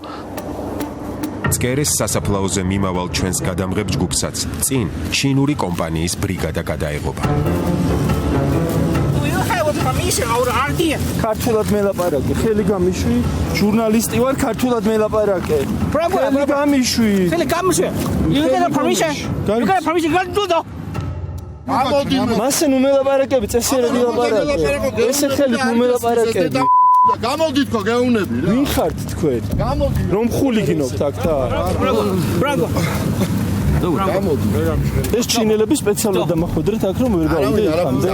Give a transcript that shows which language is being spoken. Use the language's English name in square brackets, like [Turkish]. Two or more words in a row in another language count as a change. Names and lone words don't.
[Georgian] წკერეს სასაფლაოზე მიმავალ ჩვენს გადამღებ ჯგუფსაც წინ ჩინური კომპანიის ბრიგადა გადაეღობა. ქართულად მელაპარაკე, ხელი გამიშვი, ჟურნალისტი ვარ, ქართულად მელაპარაკე. ხელი გამიშვი. ხელი გამიშვი. [English] You get a permission? You get a permission? Go do that. [Georgian] მასე ნუ მელაპარაკები, წესიერად ვილაპარაკე. ესე ხელი ნუ მელაპარაკები. გამოდით ხო გეუნები რა. ვინ ხართ თქვენ? რომ ხულიგინობთ აქ და? Bravo. ეს ჩინელები სპეციალურად დამახვედრეთ აქ რომ ვერ გავიდე იქამდე.